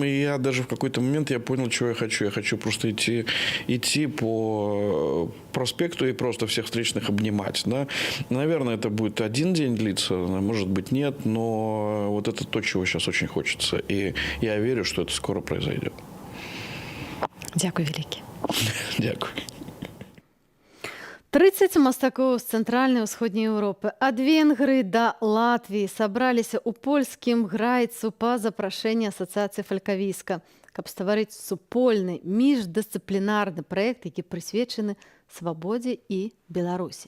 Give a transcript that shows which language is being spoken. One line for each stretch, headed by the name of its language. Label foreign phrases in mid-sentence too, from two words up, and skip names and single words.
Russian: И я даже в какой-то момент я понял, чего я хочу. Я хочу просто идти по проспекту и просто всех встречных обнимать. Да? Наверное, это будет один день длиться, может быть, нет, но вот это то, чего сейчас очень хочется. И я верю, что это скоро произойдет.
Ukrainian: Дякую вялікі. Дякую.
Belarusian: 30 мастакоў з цэнтральнай і ўсходняй Еўропы ад Венгрыі да Латвіі сабраліся ў польскім грайцу па запрашэнні асацыяцыі фалькавіска, каб стварыць супольны міждысцыплінарны праект, які прысвечаны свабодзе і Беларусі.